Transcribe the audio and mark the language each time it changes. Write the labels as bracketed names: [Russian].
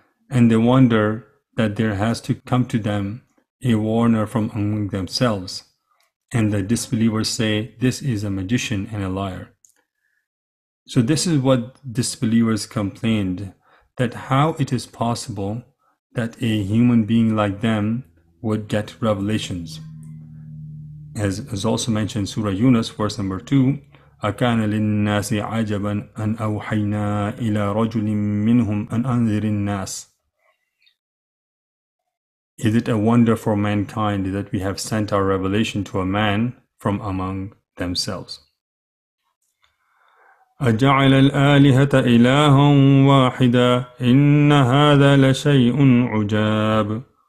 [English] And they wonder that there has to come to them a warner from among themselves. And the disbelievers say, this is a magician and a liar. So this is what disbelievers complained, that how it is possible that a human being like them would get revelations. As is also mentioned in Surah Yunus, verse number 2, [Arabic] أَكَانَ لِلنَّاسِ عَجَبًا أَنْ أَوْحَيْنَا إِلَى رَجُلٍ مِّنْهُمْ أَنْ أَنذِرِ النَّاسِ. [English] Is it a wonder for mankind that we have sent our revelation to a man from among themselves? [Arabic] أَجَعَلَ الْآلِهَةَ إِلَٰهًا وَاحِدًا إِنَّ هَذَا لَشَيْءٌ عُجَابٌ.